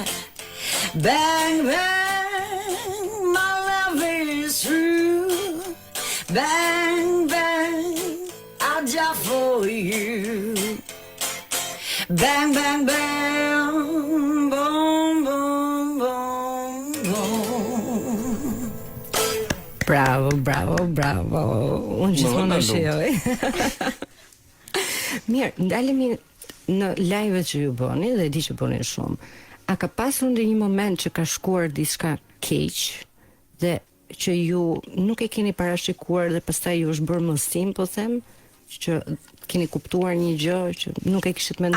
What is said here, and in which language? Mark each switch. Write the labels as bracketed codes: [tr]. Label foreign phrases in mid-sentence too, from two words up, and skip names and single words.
[en] Bang, bang, my love is true. Bang, bang, I'll die for you. Bang, bang, bang, boom, boom, boom, boom. [sq] Bravo, bravo, bravo. Unë gjithmonë e shijoj. Mirë, ndalemi në live që ju bëni dhe di që bëni shumë. A ka pasur ndonjë moment që ka shkuar diçka keq dhe që ju nuk e keni parashikuar dhe pastaj ju është bërë mësim, po them, që keni kuptuar një gjë që nuk e kishit menduar?